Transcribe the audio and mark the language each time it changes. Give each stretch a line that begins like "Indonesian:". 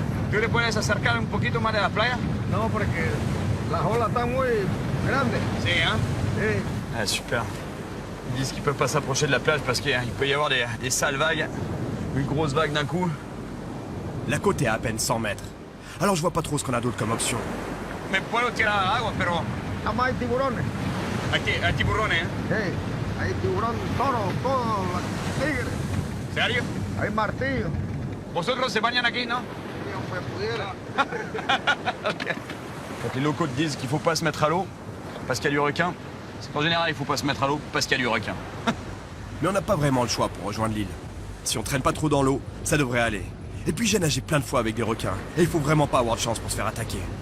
Spanish: ¿Tú le puedes acercar un poquito más de la playa? No, porque la ola está muy grande.
French: Si, hein?
Spanish: Sí.
French: Ah, super. Ils disent qu'ils peuvent pas s'approcher de la plage parce qu'il peut y avoir des sales vagues. Une grosse vague d'un coup. La côte est à peine 100 mètres. Alors je vois pas trop ce qu'on a d'autre comme option.
Spanish: Me puedo tirar al agua, pero Además hay tiburones. hay tiburones, ¿eh? Sí, hay tiburón, toro, todo, tigre. ¿Serio? Hay martillo. Vosotros se bañan aquí, ¿no? Si hombre pudiera. Ok.
French: Quand les locaux te disent qu'il faut pas se mettre à l'eau parce qu'il y a du requin, c'est qu'en général, il faut pas se mettre à l'eau parce qu'il y a du requin. Mais on n'a pas vraiment le choix pour rejoindre l'île. Si on traîne pas trop dans l'eau, ça devrait aller. Et puis j'ai nagé plein de fois avec des requins, et il faut vraiment pas avoir de chance pour se faire attaquer.